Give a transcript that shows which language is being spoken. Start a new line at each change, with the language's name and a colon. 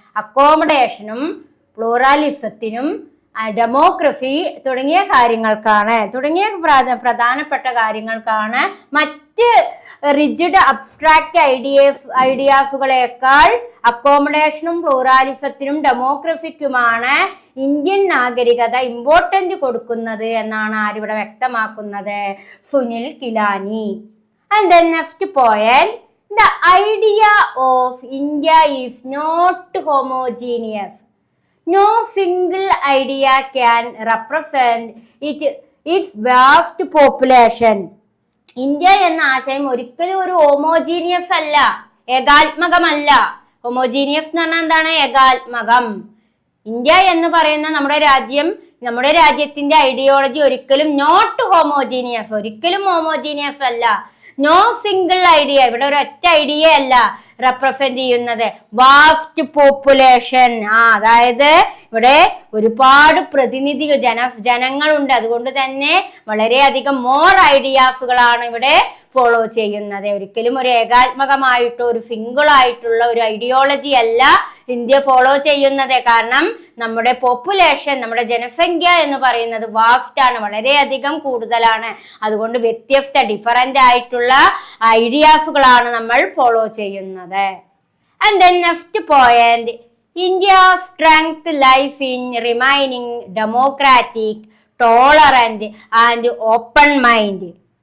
Malayalam: അക്കോമഡേഷനും പ്ലൂറാലിസത്തിനും ഡെമോക്രസി തുടങ്ങിയ കാര്യങ്ങൾക്കാണ്, തുടങ്ങിയ പ്രധാനപ്പെട്ട കാര്യങ്ങൾക്കാണ്. മറ്റ് റിജിഡ് അബ്സ്ട്രാക്ട് ഐഡിയാസുകളേക്കാൾ അക്കോമഡേഷനും പ്ലൂറാലിസത്തിനും ഡെമോക്രസിക്കുമാണ് ഇന്ത്യൻ നാഗരികത ഇമ്പോർട്ടന്റ് കൊടുക്കുന്നത് എന്നാണ് ആരിവിടെ വ്യക്തമാക്കുന്നത്? Sunil കിലാനി.
English: And the next point, the idea of India is not homogeneous. No single idea can represent its vast population.
Malayalam: India എന്ന ആശയം ഒരിക്കലും ഒരു ഹോമോജീനിയസ് അല്ല, ഏകാത്മകമല്ല. ഹോമോജീനിയസ് എന്ന് പറഞ്ഞാൽ എന്താണ്? ഏകാത്മകം. ഇന്ത്യ എന്ന് പറയുന്ന നമ്മുടെ രാജ്യം, നമ്മുടെ രാജ്യത്തിന്റെ ഐഡിയോളജി ഒരിക്കലും
English: not homogeneous,
Malayalam: ഒരിക്കലും ഹോമോജീനിയസ് അല്ല.
English: no single idea,
Malayalam: ഇവിടെ ഒരു ഒറ്റ ഐഡിയ അല്ല റെപ്രസെന്റ് ചെയ്യുന്നത്, വാസ്റ്റ് പോപ്പുലേഷൻ. അതായത് ഇവിടെ ഒരുപാട് പ്രതിനിധികൾ, ജനങ്ങളുണ്ട്. അതുകൊണ്ട് തന്നെ വളരെയധികം മോർ ഐഡിയാസുകളാണ് ഇവിടെ ഫോളോ ചെയ്യുന്നത്. ഒരിക്കലും ഒരു ഏകാത്മകമായിട്ടോ ഒരു സിംഗിൾ ആയിട്ടുള്ള ഒരു ഐഡിയോളജി അല്ല ഇന്ത്യ ഫോളോ ചെയ്യുന്നത്. കാരണം നമ്മുടെ പോപ്പുലേഷൻ, നമ്മുടെ ജനസംഖ്യ എന്ന് പറയുന്നത് വാസ്റ്റ് ആണ്, വളരെയധികം കൂടുതലാണ്. അതുകൊണ്ട് വ്യത്യസ്ത ഡിഫറന്റ് ആയിട്ടുള്ള ഐഡിയാസുകളാണ് നമ്മൾ ഫോളോ ചെയ്യുന്നത്.
English: And then next point, India's strength lies in remaining democratic, tolerant and open mind.